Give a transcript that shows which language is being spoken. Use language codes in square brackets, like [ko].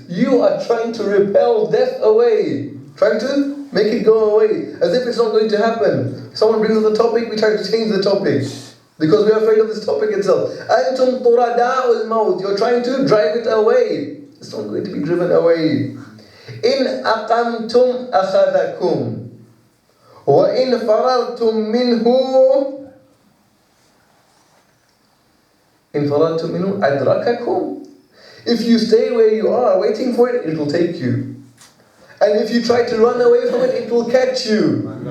[en] You are trying to repel death away, trying to make it go away, as if it's not going to happen. Someone brings up the topic, we try to change the topic. Because we are afraid of this topic itself. [ar] Antum turada'ul maut. [en] You're trying to drive it away. It's not going to be driven away. [ar] إن أقمتم أخذكم وإن فررتم منه إن فررتم منه أدرككم. [en] If you stay where you are waiting for it, it will take you. And if you try to run away from it, it will catch you.